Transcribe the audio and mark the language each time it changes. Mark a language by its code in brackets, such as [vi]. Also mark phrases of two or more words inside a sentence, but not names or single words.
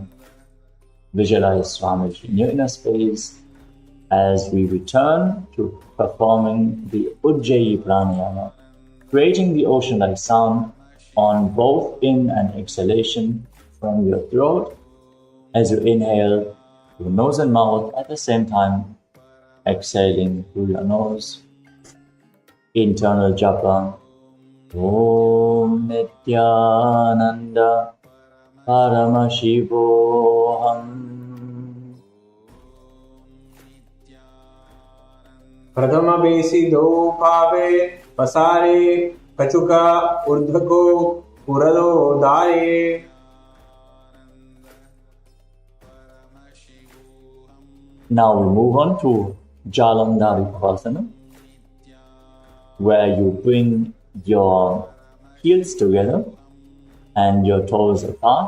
[en] Visualize Swamiji in your inner space as we return to performing the Ujjayi Pranayama, creating the ocean-like sound on both in and exhalation from your throat as you inhale through nose and mouth at the same time, exhaling through your nose. Internal japa. Om Nithyananda Paramashivoham. [mr] प्रथम बेसी दो पावे पसारे कचुका ऊर्ध्वको पुरलो दारे. [en] Now we move on to Jalandhari Pavasana, where you bring your heels together and your toes apart.